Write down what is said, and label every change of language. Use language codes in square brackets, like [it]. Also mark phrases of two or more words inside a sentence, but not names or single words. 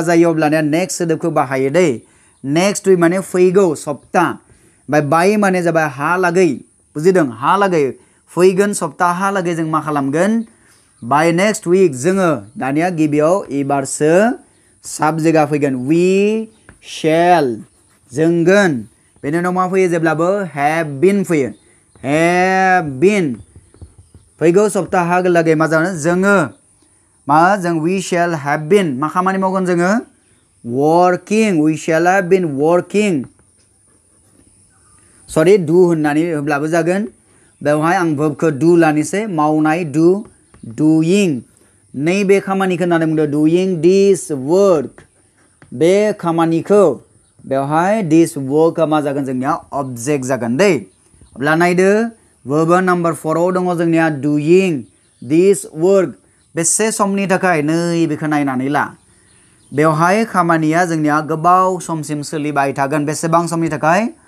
[brx] जायो अब्लानिया नेक्स्ट सोदोबखौ बाहायो दै [en] next week [brx] माने फैगौ सप्ता ओमफ्राय बाय माने जाबाय हालागै बुजिदों हालागै फैगोन सप्ताहालागै जों मा खालामगोन [en] by next week [brx] जोङो दानिया गिबियाव एबारसो साबजेक्टआ फैगोन [en] we shall [brx] जोंगोन बेनि उनाव मा फैयो जेब्लाबो [en] have been [brx] फैयो [en] have been [brx] फैगौ सप्ताहालागै मा जागोन जोङो मा जों [en] we shall have been [brx] मा खामानि मावगोन जोङो [en] working we shall have been working sorry do [brx] होननानै होब्लाबो जागोन बेवहाय आं वर्बखौ डु लानोसै मावनाय [en] do doing [brx] नैबे खामानिखौ होननानै बुंदों [en] doing this work [brx] बे खामानिखौ बेवहाय [en] this work [brx] मा जागोन जोंनिया अबजेक्ट जागोन दै अब्ला नायदो [en] verb number 4 [brx] आव दङ जोंनिया [en] doing this work [brx] बेसे समनि थाखाय नैबेखौ नायनानै ला बेवहाय खामानिया जोंनिया गोबाव समसिम सोलिबाय थागोन बेसेबां समनि थाखाय